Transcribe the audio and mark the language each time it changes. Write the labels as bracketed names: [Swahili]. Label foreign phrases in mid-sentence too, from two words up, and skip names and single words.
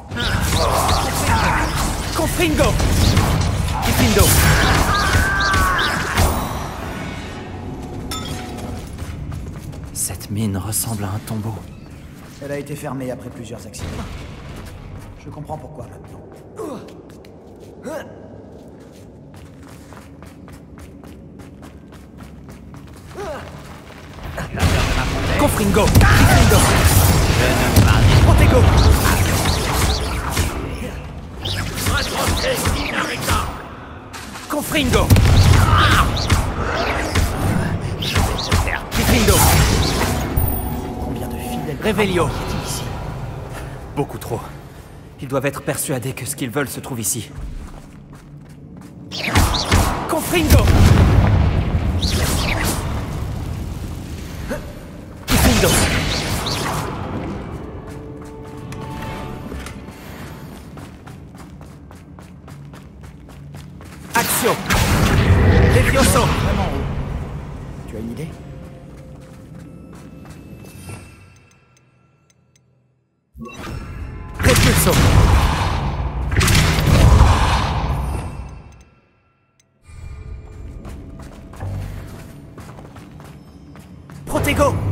[French] Confringo. Kifindo. Cette mine ressemble à un tombeau. Elle a été fermée après plusieurs accidents. Je comprends pourquoi maintenant. Confringo. Kifindo. Je ne m'arrêterai Protego. Retroncez, inarrêtable. Confringo. Je vais te faire. Kifindo. Combien de fidèles Revelio. y a-t-il ici? Beaucoup trop. Ils doivent être persuadés que ce qu'ils veulent se trouve ici. Confringo. Kifindo. Action. Levioso. Vraiment haut. Tu as une idée? Repulso. Protego.